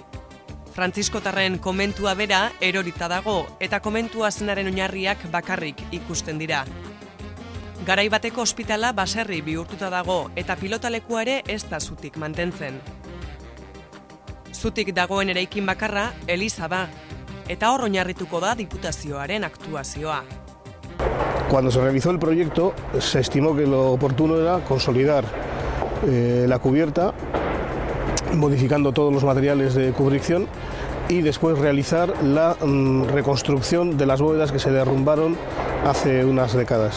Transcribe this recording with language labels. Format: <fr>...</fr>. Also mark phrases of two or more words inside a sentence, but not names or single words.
<eu>Frantziskotarren komentua bera erorita dago eta komentua zenaren oinarriak bakarrik ikusten dira. Garai bateko ospitala baserri bihurtuta dago eta pilotalekua ere ez da zutik mantentzen. Zutik dagoen eraikin bakarra eliza da, eta hor oinarrituko da Diputazioaren aktuazioa.</eu> <es>Cuando se realizó el proyecto, se estimó que lo oportuno era consolidar la cubierta, modificando todos los materiales de cubrición y después realizar la reconstrucción de las bóvedas que se derrumbaron hace unas décadas.</es>